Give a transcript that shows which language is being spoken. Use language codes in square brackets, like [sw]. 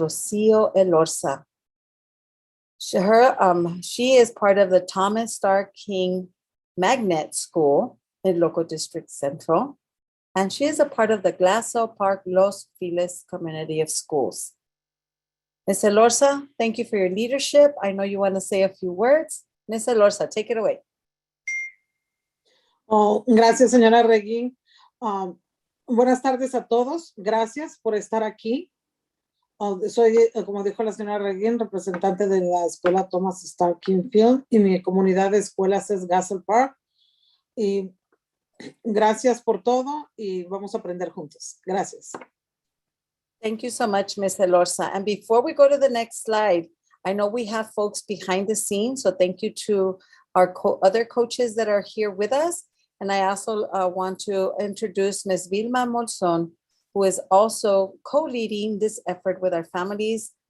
[en] Rocio Elorza. She is part of the Thomas Starr King Magnet School in Local District Central, and she is a part of the Glassell Park Los Feliz community of schools. Ms. Elorza, thank you for your leadership. I know you want to say a few words. Ms. Elorza, take it away. [es] Oh, gracias, señora Reguín. Buenas tardes a todos. Gracias por estar aquí. Soy, como dijo la señora Reguín, representante de la escuela Thomas Starr Kingfield y mi comunidad de escuelas es Glassell Park. Y gracias por todo y vamos a aprender juntos. Gracias. [en] Thank you so much, Ms. Elorza. And before we go to the next slide, I know we have folks behind the scenes, so thank you to our other coaches that are here with us. And I also want to introduce Ms. Vilma Molson, who is also co-leading this effort with our families.